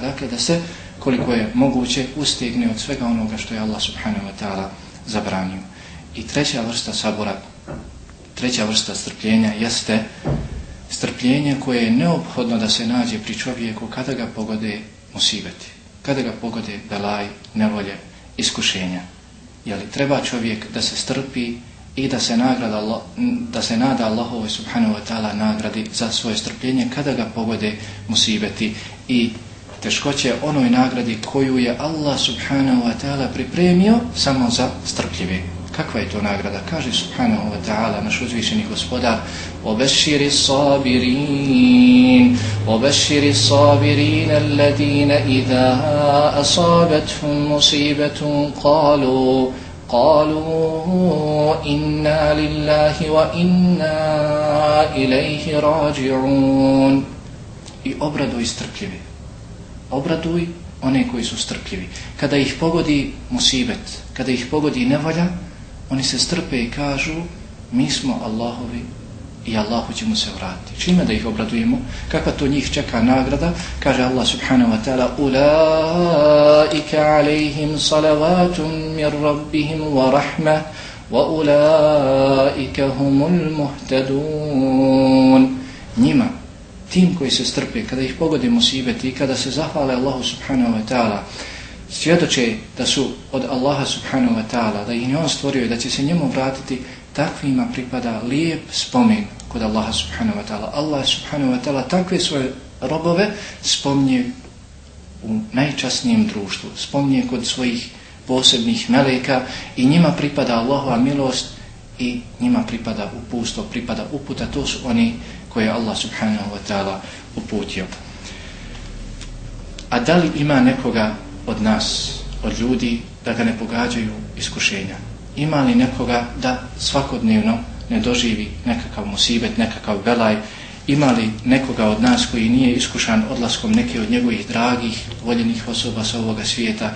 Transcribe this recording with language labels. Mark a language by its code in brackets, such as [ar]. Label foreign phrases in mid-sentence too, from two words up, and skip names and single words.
[bs] Dakle, da se, koliko je moguće, ustegne od svega onoga što je Allah [ar] سبحانه وتعالى [bs] zabranio. I treća vrsta sabora, treća vrsta strpljenja jeste strpljenje koje je neophodno da se nađe pri čovjeku kada ga pogode musibeti, kada ga pogode belaj, nevolje, iskušenja. Jeli treba čovjek da se strpi i da se nada Allahovoj [ar] سبحانه وتعالى [bs] nagradi za svoje strpljenje kada ga pogode musibeti i teškoće, onoj nagradi koju je Allah [ar] سبحانه وتعالى [bs] pripremio samo za strpljive. Kakva je to nagrada? Kaže [ar] سبحانه وتعالى [bs] naš uzvišeni gospodar: [ar] وَبَشِّرِ الصَّابِرِينَ الَّذِينَ إِذَا أَصَابَتْهُمْ مُصِيبَةٌ قَالُوا إِنَّا لِلَّهِ وَإِنَّا إِلَيْهِ رَاجِعُونَ. [bs] I obraduj strpljive. obraduj one koji su strpljivi. Kada ih pogodi musibet, kada ih pogodi nevolja, oni se strpe i kažu mi smo Allahovi i Allahu ćemo se vratiti. Čime da ih obradujemo? Kakva to njih čeka nagrada? [ar] Kaže Allah سبحانه وتعالى أولئك عليهم صلوات من ربهم ورحمة وأولئك هم المهتدون. [bs] Njima, tim koji se strpe, kada ih pogodi musibeti i kada se zahvale Allahu [ar] سبحانه وتعالى, [bs] svjedoče da su od Allaha [ar] سبحانه وتعالى, [bs] da ih je on stvorio i da će se njemu vratiti, takvima pripada lijep spomen kod Allaha [ar] سبحانه وتعالى. [bs] Allah [ar] سبحانه وتعالى [bs] takve svoje robove spominje u najčasnijem društvu, spominje kod svojih posebnih meleka i njima pripada Allahova milost i njima pripada upustvo, pripada uputa. To su oni koje Allah [ar] سبحانه وتعالى [bs] uputio. A da li ima nekoga od nas, od ljudi, da ga ne pogađaju iskušenja? Ima li nekoga da svakodnevno ne doživi nekakav musibet, nekakav belaj? Ima li nekoga od nas koji nije iskušan odlaskom neke od njegovih dragih, voljenih osoba sa ovoga svijeta?